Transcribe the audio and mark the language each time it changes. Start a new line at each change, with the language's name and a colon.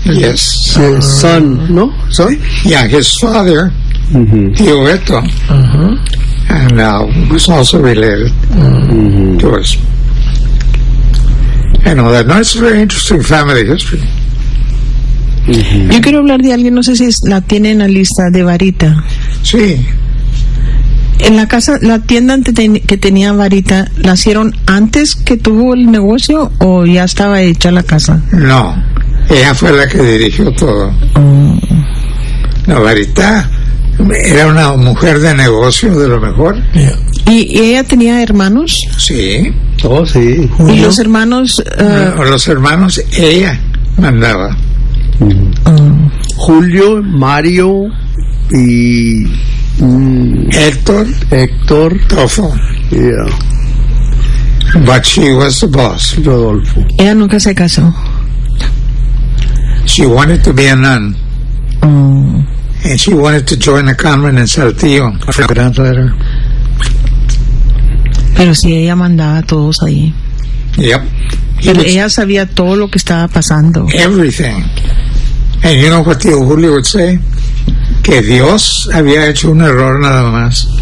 English: Yes.
Spanish: Son, no? Son?
English: Yeah, his father, mm-hmm. Tio Beto, uh-huh. and was also related mm-hmm. to us. And all that. No, it's a very interesting family history. Mm-hmm.
Spanish: Yo quiero hablar de alguien, no sé si es, la tiene en la lista de Varita. Sí. En la casa, la tienda que tenía Varita, ¿nacieron antes que tuvo el negocio o ya estaba hecha la casa? No, ella fue la que dirigió todo. Mm. No, Varita era una mujer de negocio de lo mejor. Yeah. ¿Y ella tenía hermanos? Sí. Oh, sí. ¿Y los hermanos? Los hermanos ella mandaba. Mm-hmm. Julio, Mario y Héctor Tofo.
English: Yeah. But she was the boss. Rodolfo.
Spanish: Ella nunca se casó.
English: She wanted to be a nun. Mm. And she wanted to join a convent in Saltillo. I forgot that letter.
Spanish: Pero si ella mandaba a todos ahí.
English: Yep.
Spanish: Pero ella sabía todo lo que estaba pasando.
English: Everything. And you know what Tio Julio would say?
Spanish: Que Dios había hecho un error nada más.